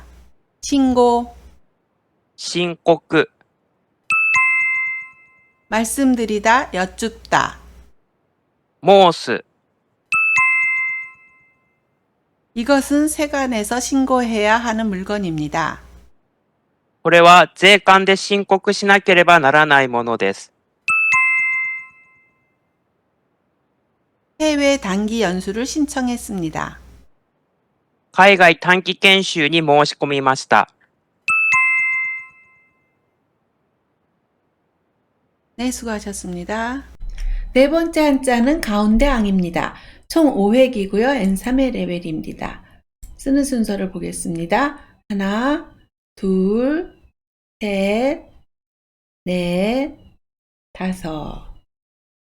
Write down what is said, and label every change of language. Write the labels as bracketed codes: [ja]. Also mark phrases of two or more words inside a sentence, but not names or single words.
[ko] 신고, [ja] 申告、 [ko] 말씀드리다, 여쭙다. [ja] 申す、 [ko] 이것은 세관에서 신고해야 하는 물건입니다. [ja] これは税関で申告しなければならないものです。 [ko] 해외 단기 연수를 신청했습니다. [ja] 海外短期研修に申し込みました。 [ko] 네, 수고하셨습니다. 네 번째 한자는 가운데 앙입니다. 총 5획이고요. N3회 레벨입니다. 쓰는 순서를 보겠습니다. 하나, 둘, 셋, 넷, 다섯.